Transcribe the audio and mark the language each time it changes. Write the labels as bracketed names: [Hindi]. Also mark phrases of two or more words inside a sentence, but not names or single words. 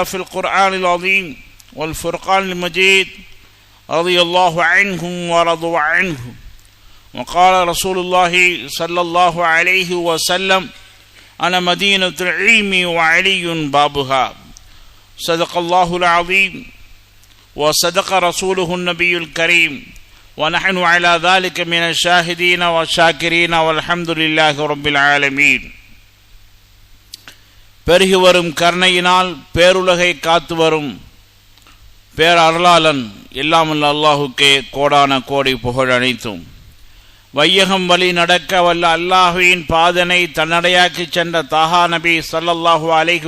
[Arabic] في القرآن العظيم والفرقان المجيد رضي الله عنهم ورضوا عنه وقال رسول الله صلى الله عليه وسلم أنا مدينة العلم وعلي بابها صدق الله العظيم وصدق رسوله النبي الكريم ونحن على ذلك من الشاهدين والشاكرين والحمد لله رب العالمين. [Tamil] பெருகி வரும் கருணையினால் பேருலகை காத்து வரும் பேரருளாளன் எல்லாமல்ல அல்லாஹுக்கே கோடான கோடி புகழ் அனைத்தும். வையகம் வழி நடக்க வல்ல அல்லாஹுவின் பாதனை தன்னடையாக்கி சென்ற தாஹா நபி [Arabic] صلى الله عليه